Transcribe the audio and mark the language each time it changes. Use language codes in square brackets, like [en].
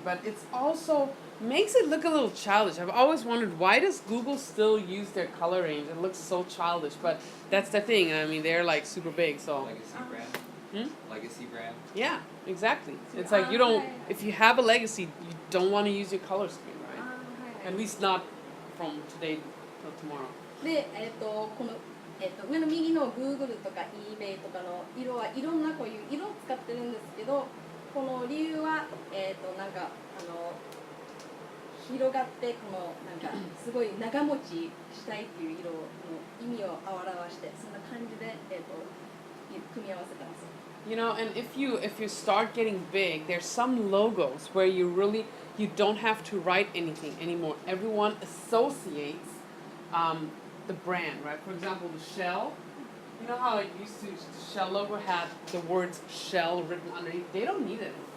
[en] But it's also makes it look a little childish. I've always wondered, why does Google still use their color range? It looks so childish, but that's the thing. I mean, they're like super big, so. Legacy brand. Legacy brand. Yeah, exactly. It's like you don't, if you have a legacy, you don't want to use your color scheme, right? At least not from today till tomorrow. [ja] で、この、上の右の Google とか eBay とかの色はいろんなこういう色を使ってるんですけど、この理由は、なんか広がってこのなんかすごい長持ちしたいっていう色の意味を表してそんな感じで、組み合わせたんですよ。 [en] And if you start getting big, there's some logos where you don't have to write anything anymore. Everyone associates the brand, right? For example, the Shell. You know how it used to, the Shell logo had the words Shell written underneath? They don't need it.